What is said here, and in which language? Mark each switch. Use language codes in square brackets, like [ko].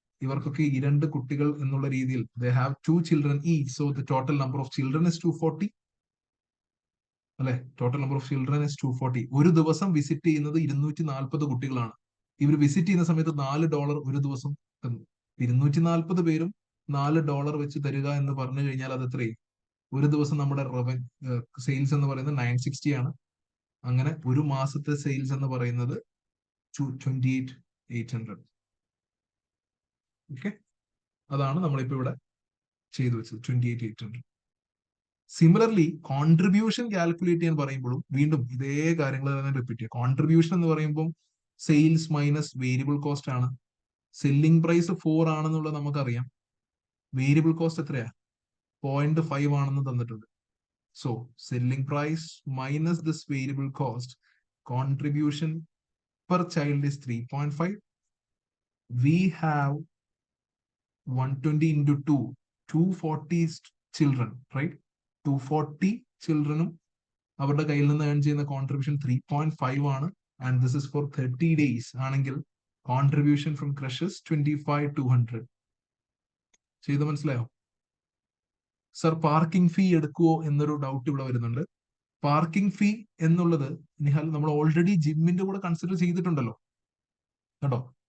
[ml] ഇവർക്കൊക്കെ 2 കുട്ടികൾ എന്നുള്ള രീതിയിൽ [en] they have 2 children each, so the total number of children is 240 അല്ലെ. Total number of children is 240. [ml] ഒരു ദിവസം വിസിറ്റ് ചെയ്യുന്നത് 240 കുട്ടികളാണ്. ഇവർ വിസിറ്റ് ചെയ്യുന്ന സമയത്ത് $4 ഒരു ദിവസം തന്നു. 240 പേരും $4 വെച്ച് തരിക എന്ന് പറഞ്ഞു കഴിഞ്ഞാൽ അത് എത്രയും ഒരു ദിവസം നമ്മുടെ സെയിൽസ് എന്ന് പറയുന്നത് 960 ആണ്. അങ്ങനെ ഒരു മാസത്തെ സെയിൽസ് എന്ന് പറയുന്നത് 28,800. ഓക്കെ, അതാണ് നമ്മളിപ്പോ ഇവിടെ ചെയ്തു വെച്ചത് 28,800. സിമിലർലി കോൺട്രിബ്യൂഷൻ കാൽക്കുലേറ്റ് ചെയ്യാൻ പറയുമ്പോഴും വീണ്ടും ഇതേ കാര്യങ്ങൾ തന്നെ റിപ്പീറ്റ് ചെയ്യുക. കോൺട്രിബ്യൂഷൻ എന്ന് പറയുമ്പോൾ സെയിൽസ് മൈനസ് വേരിയബിൾ കോസ്റ്റ് ആണ്. സെല്ലിംഗ് പ്രൈസ് 4 ആണെന്നുള്ളത് നമുക്കറിയാം. വേരിയബിൾ കോസ്റ്റ് എത്രയാ? [en] 0.5 [ml] ആണെന്ന് തന്നിട്ടുണ്ട്. [en] So selling price minus this variable cost, contribution per child is 3.5. We have 120 into 2, 240 children, right? 240 children [ml] അവരുടെ കയ്യിൽ നിന്ന് ഏൺ ചെയ്യുന്ന കോൺട്രിബ്യൂഷൻ 3.5 ആണ്. [en] And this is for 30 days ആണെങ്കിൽ contribution from crushes 25,200. [ml] ചെയ്ത് മനസ്സിലായോ? സർ പാർക്കിംഗ് ഫീ എടുക്കുവോ എന്നൊരു ഡൗട്ട് ഇവിടെ വരുന്നുണ്ട്. പാർക്കിംഗ് ഫീ എന്നുള്ളത് നിഹാൽ നമ്മൾ ഓൾറെഡി ജിമ്മിന്റെ കൂടെ കൺസിഡർ ചെയ്തിട്ടുണ്ടല്ലോ കേട്ടോ.